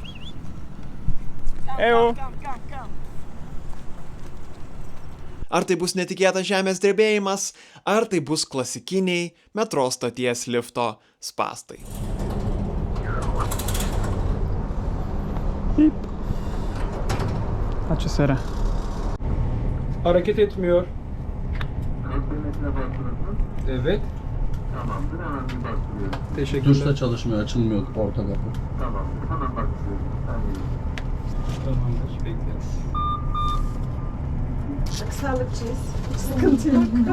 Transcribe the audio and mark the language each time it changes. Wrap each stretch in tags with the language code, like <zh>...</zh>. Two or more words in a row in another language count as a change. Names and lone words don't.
<lt>Ar tai bus netikėtas žemės drebėjimas? Ar tai bus klasikiniai metro stoties lifto spąstai? Ačiū, sere.</lt> <tr>Hareket etmiyor. Evet. Tamamdır, hemen bir bakıyorum. Teşekkürler. Duşta çalışmıyor, açılmıyor orta kapı. Tamamdır, hemen bakıyorum. Tamamdır, bekleriz. Çok sağlıkçıyız. Hiç sıkıntı yok.</tr>